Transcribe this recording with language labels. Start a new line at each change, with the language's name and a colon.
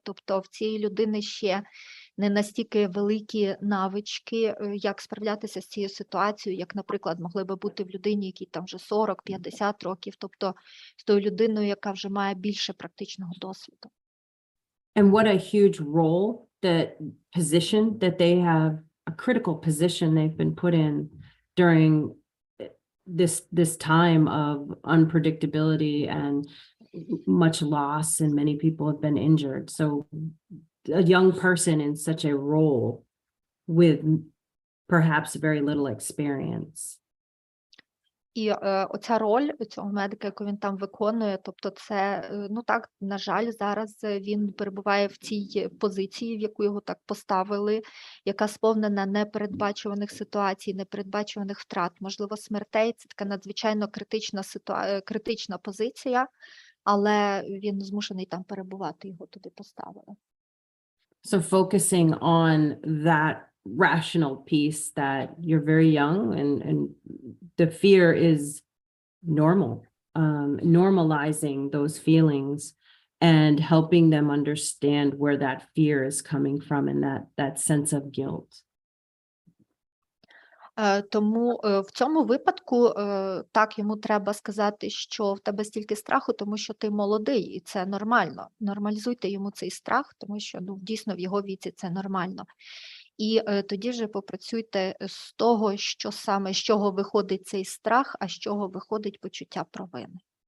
Ukrainian: Тобто в цієї людини ще не настільки великі навички, як справлятися з цією ситуацією, як, наприклад, могли би бути в людині, якій там вже 40-50 років, тобто з тою людиною, яка вже має більше практичного досвіду.
English: And what a huge role the position that they have, a critical position they've been put in during this time of unpredictability and much loss, and many people have been injured. So a young person in such a role with perhaps very little experience.
Ukrainian: І оця роль цього медика, яку він там виконує, тобто це, ну так, на жаль, зараз він перебуває в цій позиції, в яку його так поставили, яка сповнена непередбачуваних ситуацій, непередбачуваних втрат, можливо, смертей. Це така надзвичайно критична позиція, але він змушений там перебувати, його туди поставили.
English: So focusing on that rational piece that you're very young and the fear is normal, normalizing those feelings and helping them understand where that fear is coming from and that sense of guilt.
Ukrainian: Тому в цьому випадку так, йому треба сказати, що в тебе стільки страху, тому що ти молодий, і це нормально. Нормалізуйте йому цей страх, тому що дійсно в його віці це нормально. І тоді вже попрацюйте з того, що саме, з чого виходить цей страх, а з чого виходить почуття провини.